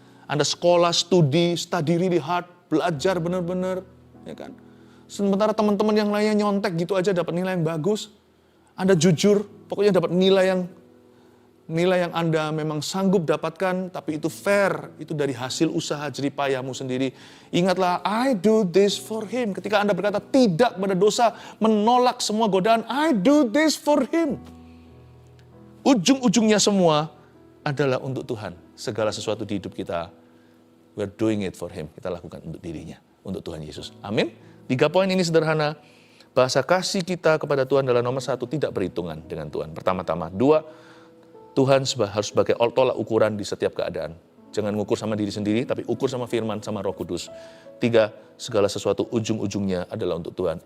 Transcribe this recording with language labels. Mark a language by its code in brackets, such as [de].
[id] Anda sekolah, [en] study really hard, [id] belajar benar-benar. Ya kan? Sementara teman-teman yang lainnya nyontek gitu aja dapat nilai yang bagus. Anda jujur, pokoknya dapat nilai yang Anda memang sanggup dapatkan, tapi itu fair, itu dari hasil usaha jeripayahmu sendiri. [en] Ingatlah, I do this for him. [id] Ketika Anda berkata tidak pada dosa, menolak semua godaan, [en] I do this for him. [id] Ujung-ujungnya semua adalah untuk Tuhan. Segala sesuatu di hidup kita, [en] we're doing it for him. [id] Kita lakukan untuk dirinya, untuk Tuhan Yesus. Amin. 3 poin ini sederhana. Bahasa kasih kita kepada Tuhan adalah nomor 1, tidak berhitungan dengan Tuhan. Pertama-tama. 2, Tuhan harus sebagai tolak ukuran di setiap keadaan. Jangan ngukur sama diri sendiri, tapi ukur sama firman, sama Roh Kudus. 3, segala sesuatu ujung-ujungnya adalah untuk Tuhan.